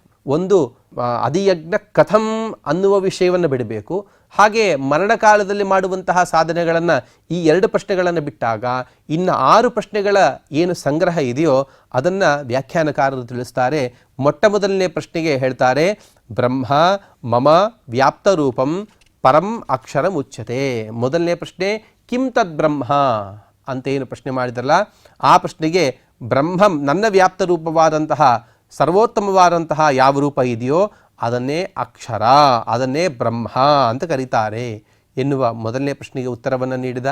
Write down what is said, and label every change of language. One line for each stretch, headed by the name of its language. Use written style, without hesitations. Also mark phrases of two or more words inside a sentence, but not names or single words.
Kannada: ಒಂದು
Sanskrit: ಅಧಿಯಜ್ಞ ಕಥಂ
Kannada: ಅನ್ನುವ ವಿಷಯವನ್ನು ಬಿಡಬೇಕು. ಹಾಗೆ ಮರಣಕಾಲದಲ್ಲಿ ಮಾಡುವಂತಹ ಸಾಧನೆಗಳನ್ನು ಈ 2 ಪ್ರಶ್ನೆಗಳನ್ನು ಬಿಟ್ಟಾಗ ಇನ್ನು 6 ಪ್ರಶ್ನೆಗಳ ಏನು ಸಂಗ್ರಹ ಇದೆಯೋ ಅದನ್ನು ವ್ಯಾಖ್ಯಾನಕಾರರು ತಿಳಿಸ್ತಾರೆ. ಮೊಟ್ಟ ಮೊದಲನೇ ಪ್ರಶ್ನೆಗೆ ಹೇಳ್ತಾರೆ,
Sanskrit: ಬ್ರಹ್ಮ ಮಮ ವ್ಯಾಪ್ತ ರೂಪಂ ಪರಂ ಅಕ್ಷರ ಮುಚ್ಯತೆ.
Kannada: ಮೊದಲನೇ ಪ್ರಶ್ನೆ
Sanskrit: ಕಿಂ ತದ್ ಬ್ರಹ್ಮ
Kannada: ಅಂತ ಏನು ಪ್ರಶ್ನೆ ಮಾಡಿದ್ರಲ್ಲ, ಆ ಪ್ರಶ್ನೆಗೆ ಬ್ರಹ್ಮಂ ನನ್ನ ವ್ಯಾಪ್ತ ರೂಪವಾದಂತಹ ಸರ್ವೋತ್ತಮವಾದಂತಹ ಯಾವ ರೂಪ ಇದೆಯೋ ಅದನ್ನೇ ಅಕ್ಷರ, ಅದನ್ನೇ ಬ್ರಹ್ಮ ಅಂತ ಕರೀತಾರೆ ಎನ್ನುವ ಮೊದಲನೇ ಪ್ರಶ್ನೆಗೆ ಉತ್ತರವನ್ನು ನೀಡಿದ.